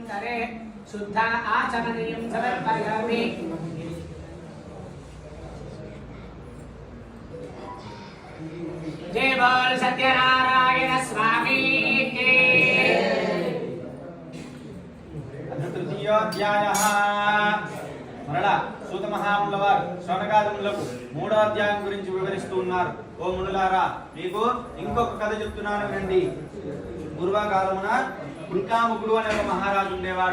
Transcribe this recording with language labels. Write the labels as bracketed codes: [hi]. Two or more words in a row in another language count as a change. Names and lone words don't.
[sa] క్షేత్రే శుద్ధ ఆచమనీయం సమర్పయామి. [hi] जय बोल सत्यनारायण स्वामी के। [te] తృతీయోధ్యాయః మరలా సూత మహామునుల వారు శౌనకాదిములకు 3వ అధ్యాయం గురించి వివరిస్తూ ఉన్నారు. ఓ మునులారా, మీకు ఇంకొక కథ చెప్తున్నాను వినండి. పూర్వకాలమున కుల్కాముకుడు అనే ఒక మహారాజు ఉండేవాడు.